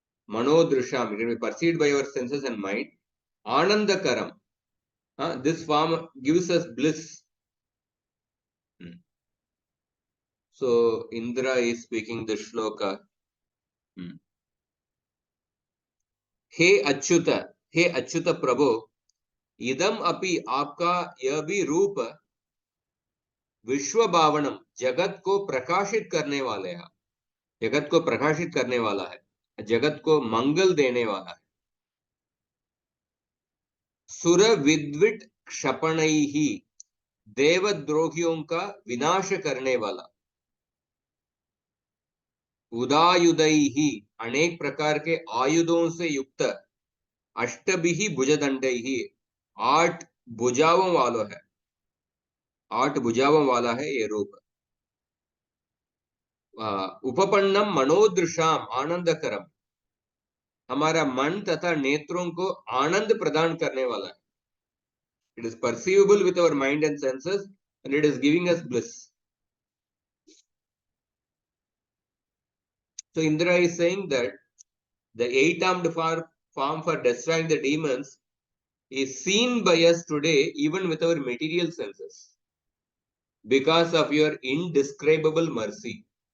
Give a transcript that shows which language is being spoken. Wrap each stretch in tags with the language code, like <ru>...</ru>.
<sa>Manodrisham,</sa> <en>it can be perceived by our senses and mind.</en> <sa>Anandakaram,</sa> <en>this form gives us bliss. So Indra is speaking the shloka.</en> <sa>हे अच्युत प्रभो, इदम अपि</sa> <hi>आपका यह भी रूप</hi> <sa>विश्व भावनम,</sa> <hi>जगत को प्रकाशित करने वाले हैं, जगत को प्रकाशित करने वाला है, जगत को मंगल देने वाला है।</hi> <sa>सुर विद्विट क्षपणैहि,</sa> <hi>देवद्रोहियों का विनाश करने वाला।</hi> <sa>उदायुधैहि,</sa> <hi>अनेक प्रकार के आयुधों से युक्त।</hi> <sa>अष्टभिः भुजदंडैहि,</sa> <hi>8 भुजाओं वाला है, 8 भुजाओं वाला है ये रूप।</hi> <sa>उपपन्नम मनोदृशाम आनंदकरम,</sa> <hi>हमारा मन तथा नेत्रों को आनंद प्रदान करने वाला है।</hi> <en>It is perceivable with our mind and senses, and it is giving us bliss. So Indra is saying that the 8-armed form for destroying the demons is seen by us today even with our material senses because of your indescribable mercy.</en>